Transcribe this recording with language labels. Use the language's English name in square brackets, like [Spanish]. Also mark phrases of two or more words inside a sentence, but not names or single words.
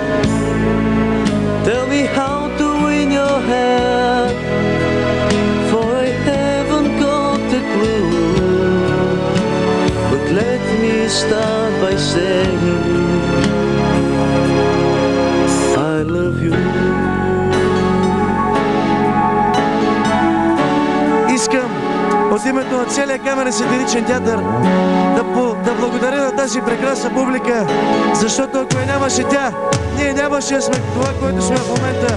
[English] Tell me how to win your heart, for I haven't got a clue. But let me start by saying I love you. [Bulgarian] Искам от името на целия Камерен сатиричен театър да благодаря на тази прекрасна публика, защото ако я нямаше тя, ние нямаше да сме това, което сме в момента.